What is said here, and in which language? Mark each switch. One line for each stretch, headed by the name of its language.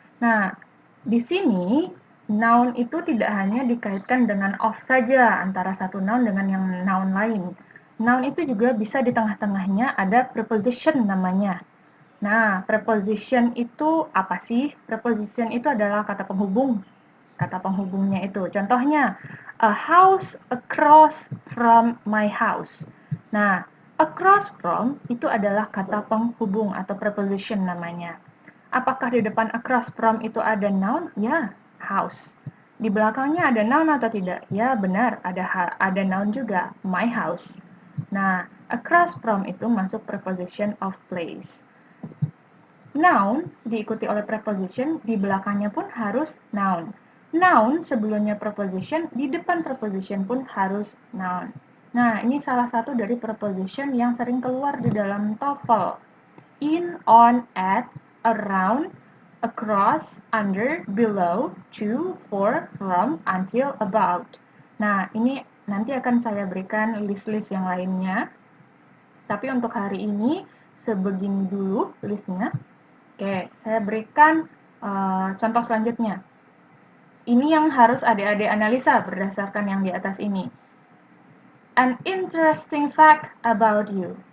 Indonesian: Nah, di sini noun itu tidak hanya dikaitkan dengan of saja antara satu noun dengan yang noun lain. Noun itu juga bisa di tengah-tengahnya ada preposition namanya. Nah, preposition itu apa sih? Preposition itu adalah kata penghubung. Kata penghubungnya itu. Contohnya,
English: a house across from my house.
Indonesian: Nah, across from itu adalah kata penghubung atau preposition namanya. Apakah di depan across from itu ada noun? Ya, house. Di belakangnya ada noun atau tidak? Ya, benar, ada noun juga,
English: my house.
Indonesian: Nah, across from itu masuk preposition of place. Noun diikuti oleh preposition, di belakangnya pun harus noun. Noun sebelumnya preposition, di depan preposition pun harus noun. Nah, ini salah satu dari preposition yang sering keluar di dalam TOEFL.
English: In, on, at, around, across, under, below, to, for, from, until, about.
Indonesian: Nah, ini nanti akan saya berikan list-list yang lainnya. Tapi untuk hari ini, sebegini dulu listnya. Oke, saya berikan contoh selanjutnya. Ini yang harus adik-adik analisa berdasarkan yang di atas ini.
English: An interesting fact about you.